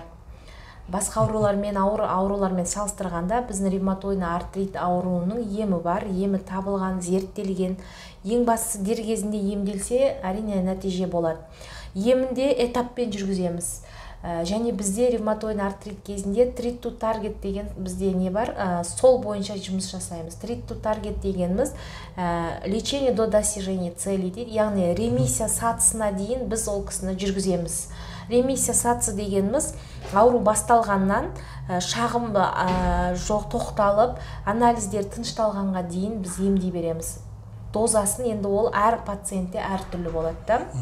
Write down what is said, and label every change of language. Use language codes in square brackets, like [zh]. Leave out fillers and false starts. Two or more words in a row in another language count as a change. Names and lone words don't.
[kk] Басқа аурулармен, ауыр аурулармен салыстырғанда біздің [ru] ревматоидный артрит [kk] ауруының емі бар, емі табылған, зерттелген. Ең бастысы дер кезінде емделсе, әрине нәтиже болады. Емінде этаппен жүргіземіз. Және бізде [ru] ревматоидный артрит [kk] кезінде [en] treat to target [kk] деген бізде не бар, сол бойынша жұмыс жасаймыз. [en] Treat to target [kk] дегеніміз [ru] лечение до достижения цели [kk] дейді, яғни ремиссия сатысына дейін біз ол кісіні жүргіземіз. Ремиссия сатысы дегеніміз ауру басталғаннан шағым жоқ тоқталып, анализдер тынышталғанға дейін біз емдей береміз. Дозасын енді ол әр пациентте әртүрлі болады да.